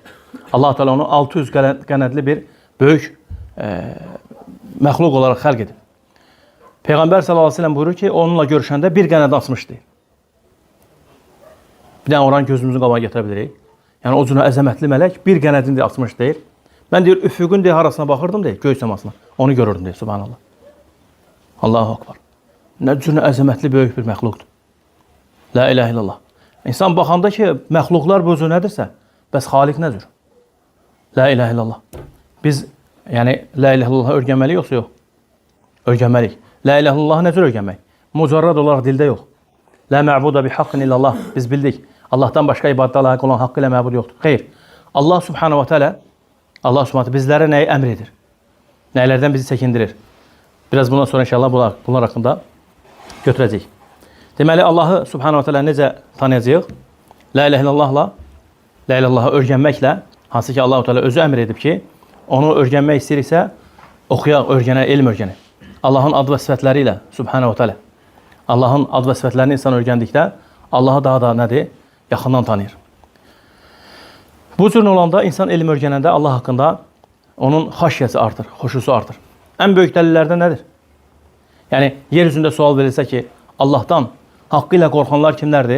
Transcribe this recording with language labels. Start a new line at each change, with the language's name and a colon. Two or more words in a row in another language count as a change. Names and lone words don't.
Azerbaijani: Allah-u Teala onu 600 qənədli bir böyük məxluq olaraq xəlq edib. Peyğəmbər
Arabic: صلى الله عليه وسلم
Azerbaijani: buyurur ki, onunla görüşəndə bir qənəd asmışdı. Bir dənə oranı gözümüzün qabağına gətirə bilirik. Yəni, o cürə əzəmətli mələk bir qənədini də asmış deyir. Mən deyir, üfüqün deyir, harasına baxırdım deyir, göy səmasına. Onu görürdüm deyir,
Arabic: سبحان الله. الله أكبر.
Azerbaijani: Nə cürə əzəmətli böyük bir məxluqdur.
Arabic: لا إله إلا الله.
Azerbaijani: İnsan baxanda ki, məxluqlar bu cür nədirsə, bəs Xaliq nə cür?
Arabic: لا إله إلا الله.
Azerbaijani: Biz, yəni,
Arabic: لا إله إلا الله
Azerbaijani: öyrənməliyik yoxsa yox? Öyrənməliyik.
Arabic: لا إله إلا الله
Azerbaijani: nə cür öyrənmək? Mücərrad olaraq dildə yox.
Arabic: لا معبود بحق إلا الله.
Azerbaijani: Biz bildik. Allahdan başqa ibadətə layiq olan haqqı ilə məbud yoxdur. Xeyr. Allah
Arabic: سبحانه وتعالى
Azerbaijani: bizlərə nəyi əmr edir? Nəylərdən bizi çəkindirir? Biraz bundan sonra inşallah bunlar haqqında götürəcəyik. Deməli, Allahı
Arabic: سبحانه وتعالى
Azerbaijani: necə tanıyacağıq?
Arabic: لا إله إلا الله، لا إله إلا الله
Azerbaijani: öyrənməklə, hansı ki Allah-u Teala özü əmr edib ki, onu öyrənmək istəyiriksə, oxuyaq, öyrənək, elm öyrənək. Allahın adı və sifətləri ilə
Arabic: سبحانه وتعالى.
Azerbaijani: Allahın adı və sifətlərini insan öyrəndikdə, Allahı daha da nədir? Yaxından tanıyır. Bu cür olanda insan elm öyrənəndə Allah haqqında onun xaşyəsi artır, xoşusu artır. Ən böyük dəlillərdən nədir? Yəni, yer üzündə sual verilsə ki, Allahdan haqqı ilə qorxanlar kimlərdir?